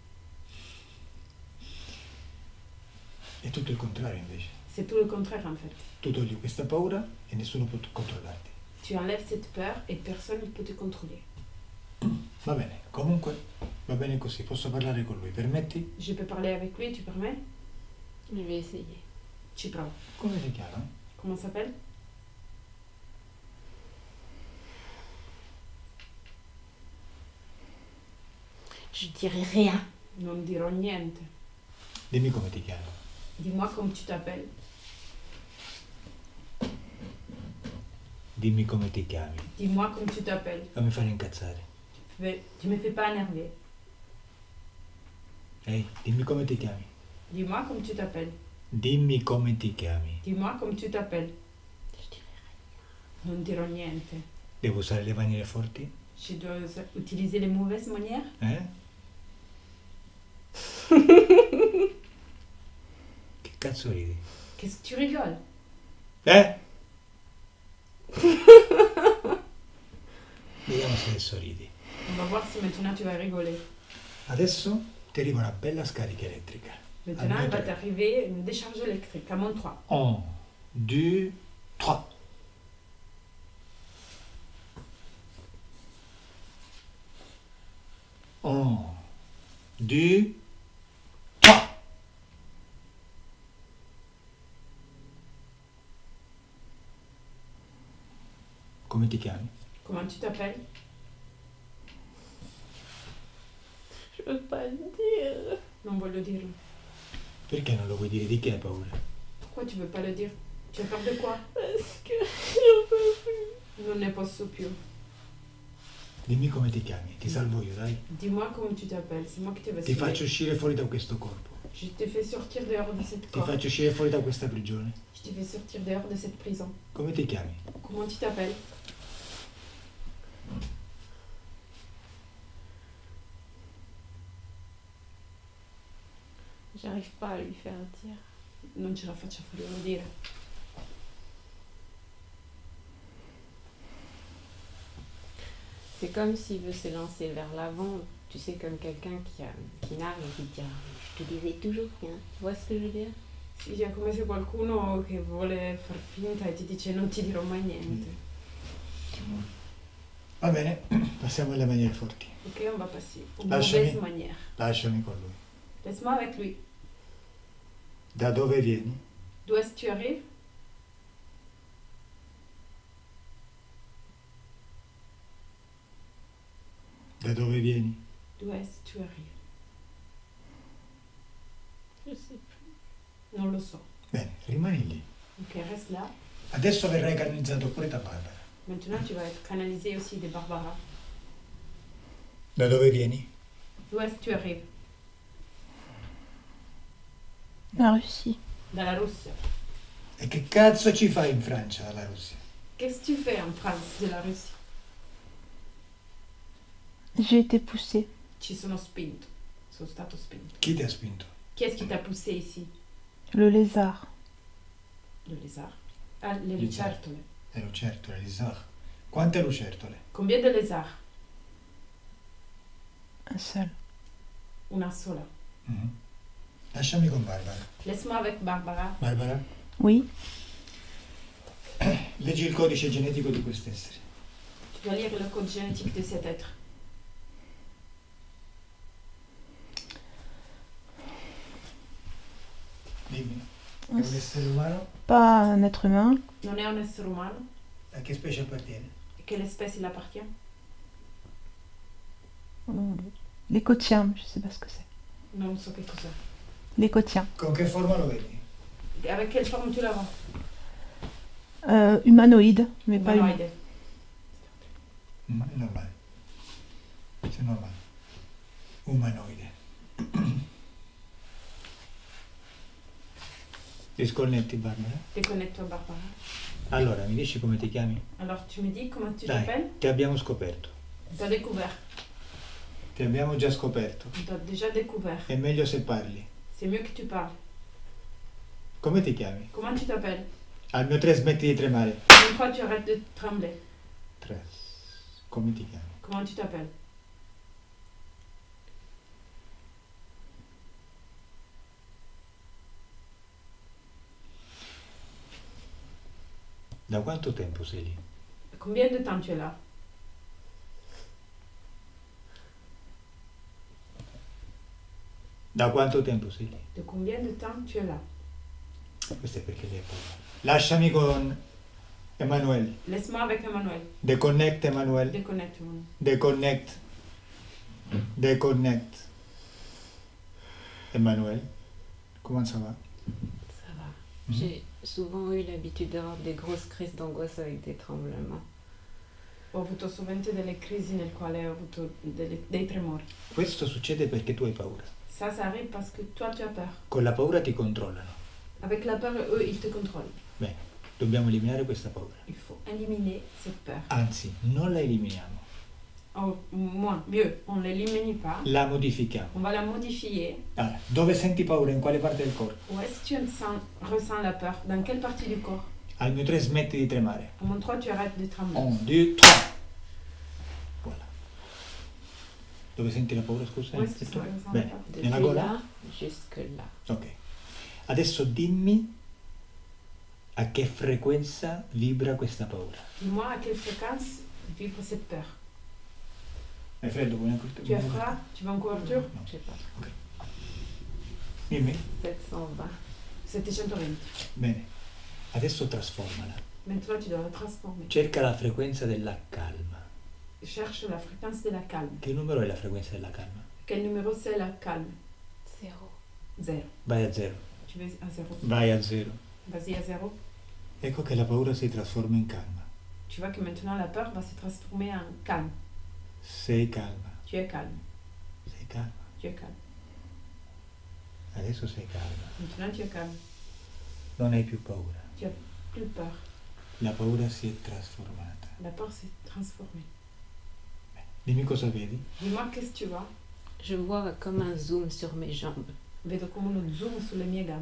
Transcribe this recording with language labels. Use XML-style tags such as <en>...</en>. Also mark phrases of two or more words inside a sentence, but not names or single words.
<it>È tutto il contrario invece.</it> <fr>C'est tout le contraire en fait.</fr> <it>Tu togli questa paura e nessuno può controllarti.</it> <fr>Tu enlèves cette peur et personne ne peut te contrôler.</fr> <it>Va bene, comunque va bene così, posso parlare con lui, permetti?</it> <fr>Je peux parler avec lui, tu permets? Je vais essayer.</fr> <it>Ci provo. Come si chiama?</it> <fr>Comment ça s'appelle? Je dirai rien.</fr> <it>Non dirò niente. Dimmi come ti chiami.</it> <fr>Dis-moi comment tu t'appelles.</fr> <it>Dimmi come ti chiami.</it> <fr>Dis-moi comment tu t'appelles.</fr> <it>Fammi fare incazzare.</it> <fr>Tu me fais pas énerver.</fr> <it>Ehi, dimmi come ti chiami.</it> <fr>Dis-moi comment tu t'appelles.</fr> <it>Dimmi come ti chiami.</it> <fr>Dis-moi comment tu t'appelles. Je dirai rien.</fr> <it>Non dirò niente. Devo usare le maniere forti?</it> <fr>Je dois utiliser les mauvaises manières?</fr> <it>Eh? Che Cazzo ridi?</it> <fr>Qu'est-ce que tu rigoles?</fr> <it>Vediamo se adesso ridi.</it> <fr>On va voir si maintenant tu vas rigoler.</fr> <it>Adesso ti arriva una bella scarica elettrica.</it> <fr>Maintenant, il va t'arriver une décharge électrique à mon 3. 1, 2, 3. Un, 2, 3.</fr> <it>Come ti chiami?</it> <fr>Comment tu t'appelles? Je veux pas le dire.</fr> <it>Non voglio dirlo. Perché non lo vuoi dire? Di che hai paura?</it> <fr>Pourquoi tu veux pas le dire? Tu as peur de quoi? Parce que j'en peux plus.</fr> <it>Non ne posso più. Dimmi come ti chiami, ti salvo io, dai.</it> <fr>Dis-moi comment tu t'appelles, c'est moi qui te vais</fr> <it>Ti</it> <fr>sauver.</fr> <it>faccio uscire fuori da questo corpo.</it> <fr>Je te fais sortir dehors de cette</fr> <it>Ti</it> <fr>corps.</fr> <it>faccio uscire fuori da questa prigione.</it> <fr>Je te fais sortir dehors de cette prison.</fr> <it>Come ti chiami?</it> <fr>Comment tu t'appelles? J'arrive pas à lui faire dire.</fr> <it>Non ce la faccio a farlo dire.</it> <fr>C'est comme s'il veut se lancer vers l'avant, tu sais, comme quelqu'un qui narre et qui dit je te disais toujours rien. Tu vois ce que je veux dire?</fr> <it>Sì, è come se qualcuno che vuole far finta e ti dice non ti dirò mai niente. Va bene, passiamo alle maniere forti.</it> <fr>Ok, on va passer aux</fr> <it>Lasciami.</it> <fr>mauvaises manières.</fr> <it>Lasciami con lui.</it> <fr>Laisse-moi avec lui.</fr> <it>Da dove vieni?</it> <fr>D'où est-ce que tu arrives?</fr> <it>Da dove vieni?</it> <fr>D'où est-ce que tu arrives? Je sais plus.</fr> <it>Non lo so. Bene, rimani lì.</it> <fr>Ok, reste là.</fr> <it>Adesso verrai canalizzato pure da Barbara.</it> <fr>Maintenant, tu vas être canalisé aussi de Barbara.</fr> <it>Da dove vieni?</it> <fr>D'où est-ce que tu arrives? La Russie.</fr> <it>Dalla Russia. E che cazzo ci fai in Francia, dalla Russia?</it> <fr>Qu'est-ce que tu fais en France de la Russie? J'ai été poussée.</fr> <it>Ci sono spinto. Sono stato spinto. Chi ti ha spinto?</it> <fr>Qui est-ce qui t'a poussé ici? Le lézard. Le lézard. Ah, le Lézard.</fr> <it>lucertole. Le lucertole, Lisar. Quante lucertole?</it> <fr>Combien de lézards? Un seul.</fr> <it>Una sola. Mhm. Lasciami con Barbara.</it> <fr>Laisse-moi avec Barbara. Barbara, Oui.</fr> <it>leggi il codice genetico di quest'essere.</it> <fr>Tu dois lire le code génétique de cet être.</fr> <it>Dimmi. È un essere umano?</it> <fr>Pas un être humain.</fr> <it>Non è un essere umano. A che specie appartiene?</it> <fr>À quelle espèce il appartient? L'écotien, je sais pas ce que c'est.</fr> <it>Non so che cos'è.</it> <fr>L'écotien.</fr> <it>Con che forma lo vedi?</it> <fr>Avec quelle forme tu la vois? Humanoïde, mais pas humain.</fr> <it>Umanoide. È normale. Sei normale. Umanoide. Disconnetti, Barbara?</it> <fr>Déconnecte-toi, Barbara.</fr> <it>Allora, mi dici come ti chiami?</it> <fr>Alors, tu me dis comment tu</fr> <it>Dai,</it> <fr>t'appelles?</fr> <it>ti abbiamo scoperto.</it> <fr>On t'a découvert.</fr> <it>Ti abbiamo già scoperto.</it> <fr>On t'a déjà découvert.</fr> <it>È meglio se parli.</it> <fr>C'est mieux que tu parles.</fr> <it>Come ti chiami?</it> <fr>Comment tu t'appelles?</fr> <it>Al mio 3 smetti di tremare.</it> <fr>Une fois, tu arrêtes de trembler. 3.</fr> <it>Come ti chiami?</it> <fr>Comment tu t'appelles?</fr> <it>Da quanto tempo sei lì?</it> <fr>Combien de temps tu es là?</fr> <it>Da quanto tempo sei lì?</it> <fr>De combien de temps tu es là?</fr> <it>Questo è perché lei ha paura. Lasciami con Emanuele.</it> <fr>Laisse-moi avec Emmanuel. Deconnect Emanuele. Déconnecte, Emmanuel. Deconnect. Deconnect. Emanuele. Comment ça va? Ça va. J'ai souvent eu l'habitude d'avoir des grosses crises d'angoisse avec des tremblements.</fr> <it>Ho avuto sovente delle crisi nel quale ho avuto dei tremori. Questo succede perché tu hai paura.</it> <fr>Ça arrive parce que toi, tu as peur.</fr> <it>Con la paura ti controllano.</it> <fr>Avec la peur, eux, ils te contrôlent.</fr> <it>Bene, dobbiamo eliminare questa paura.</it> <fr>Il faut éliminer cette peur.</fr> <it>Anzi, non la eliminiamo.</it> <fr>O moins, mieux, on ne l'élimine pas.</fr> <it>La modifichiamo.</it> <fr>On va la modifier.</fr> <it>Allora, dove senti paura? In quale parte del corpo?</it> <fr>Où est-ce que tu ressens la peur? Dans quelle partie du corps?</fr> <it>Al mio 3 smetti di tremare.</it> <fr>À mon 3, tu arrêtes de trembler. 1, 2, 3. Voilà.</fr> <it>Dove senti la paura, scusa?</it> <fr>Où est-ce que tu ressens la</fr> <it>Bene.</it> <fr>peur? Depuis</fr> <it>Nella gola?</it> <fr>là jusque là. Ok.</fr> <it>Adesso dimmi a che frequenza vibra questa paura.</it> <fr>Dis-moi à quelle fréquence vibre cette peur.</fr> <it>Hai freddo? Vuoi una couvertura?</it> <fr>Tu as froid? Tu veux une couverture?</fr> <it>No.</it> <fr>Je sais pas.</fr> <it>Dimmi. 720. 720. Bene. Adesso trasformala.</it> <fr>Maintenant, tu dois la transformer.</fr> <it>Cerca la frequenza della calma.</it> <fr>Cherche la fréquence de la calme.</fr> <it>Che numero è la frequenza della calma?</it> <fr>Quel numéro c'est la calme? 0. 0.</fr> <it>Vai a 0.</it> <fr>Tu veux à 0.</fr> <it>Vai a 0.</it> <fr>Vas-y à 0.</fr> <it>Ecco che la paura si trasforma in calma.</it> <fr>Tu vois que maintenant la peur va se transformer en calme.</fr> <it>Sei calma.</it> <fr>Tu es calme.</fr> <it>Sei calma.</it> <fr>Tu es calme.</fr> <it>Adesso sei calma.</it> <fr>Maintenant tu es calme.</fr> <it>Non hai più paura.</it> <fr>Tu n'as plus peur.</fr> <it>La paura si è trasformata.</it> <fr>La peur s'est transformée.</fr> <it>Dimmi cosa vedi.</it> <fr>Dis-moi qu'est-ce que tu vois? Je vois comme un zoom sur mes jambes.</fr> <it>Vedo come uno zoom sulle mie gambe.</it>